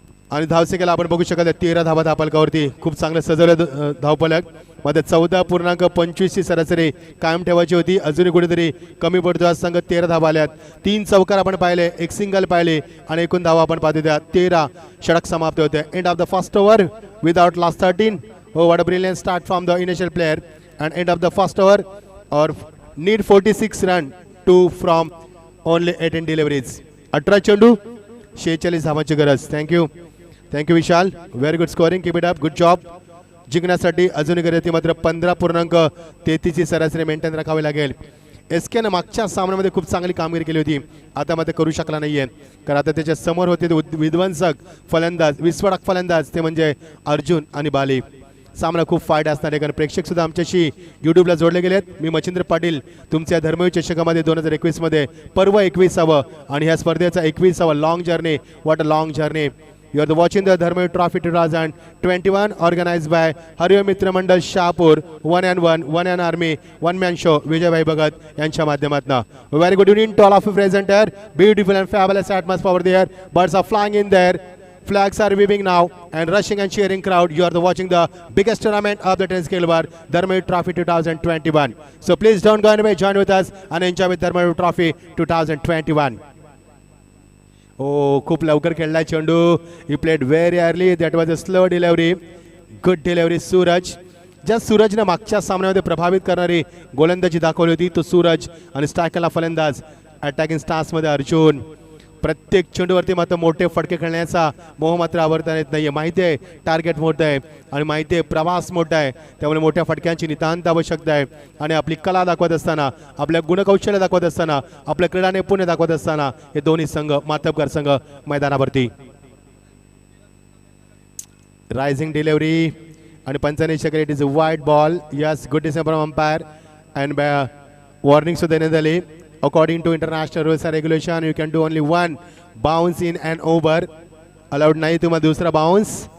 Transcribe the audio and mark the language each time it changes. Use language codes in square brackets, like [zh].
[mr] आणि धावसेकेला आपण बघू शकत 13 धावा धापलकावरती. खूप चांगलं सजवलं धावफलक. मध्ये 14.25 ची सरासरी कायम ठेवायची होती, अजूनही कुठेतरी कमी पडतो. आज संघ 13 धावा आल्यात. 3 चौकार आपण पाहिले, एक सिंगल पाहिले आणि एकूण धावा आपण पाहतो त्या 13 षटक समाप्त होते. [en] End of the first over without last 13. Oh, what a brilliant start from the initial player and end of the first over, or need 46 run to from only 18 deliveries. [mr] 18 चेंडू 46 धावांची गरज. [en] Thank you Vishal, very good scoring, keep it up, good job. [mr] जिंकण्यासाठी अजूनही गरज मात्र 15.33 ची सरासरी maintain राखावी लागेल. SKनं मागच्या सामन्यामध्ये खूप चांगली कामगिरी केली होती, आता मात्र करू शकला नाहीये, कारण आता त्याच्या समोर होते विध्वंसक फलंदाज, विस्फोटक फलंदाज, ते म्हणजे अर्जुन आणि बाली. सामना खूप फायदा असणार आहे, कारण प्रेक्षक सुद्धा आमच्याशी यूट्यूबला जोडले गेलेत. मी मच्छिंद्र पाटील, तुमच्या धर्मवीर चषकामध्ये 2021 मध्ये पर्व 21वा आणि ह्या स्पर्धेचा 21वा long journey. [en] What a long journey. You are watching the Dharmavir Trophy 2021 organized by Hariom Mitra Mandal Shahapur, 1 and Army, one man show, Vijaybhai Bhagat [mr] यांच्या माध्यमातून. [en] Very good evening to all of you present here. Beautiful and fabulous atmosphere over there. Birds are flying in there. Flags are waving now and rushing and cheering crowd. You are watching the biggest tournament of the tennis Kilbar, Dharmaveer Trophy 2021. So please don't go anywhere, join with us and enjoy with Dharmaveer Trophy 2021. [mr] Oh, खूप लवकर खेळला चेंडू. [en] He played very early. That was a slow delivery. Good delivery, Suraj. [mr] ज्या सूरजने मागच्या सामन्यामध्ये प्रभावित करणारी गोलंदाजी दाखवली होती तो सूरज आणि स्ट्रायकरला फलंदाज. अटॅकिंग स्टान्समध्ये अर्जुन. प्रत्येक चेंडूवरती मात्र मोठे फटके खेळण्याचा मोह मात्र आवडता येत नाहीये. माहिती आहे टार्गेट मोठं आहे आणि माहिती आहे प्रवास मोठा आहे, त्यामुळे मोठ्या फटक्यांची नितांत आवश्यकता आहे. आणि आपली कला दाखवत असताना, आपल्या गुणकौशल्य दाखवत असताना, आपल्या क्रीडा नैपुण्य दाखवत असताना हे दोन्ही संघ मातबगर संघ मैदानावरती. रायझिंग डिलिव्हरी आणि पंचाने शकले. [en] It is a wide ball. Yes, good decision from umpire and warning [mr] सुद्धा देण्यात आली. [en] According to international rules and regulation, you can do only one bounce in and over. [mr] Allowed नाही तुम्हाला दुसरा bounce.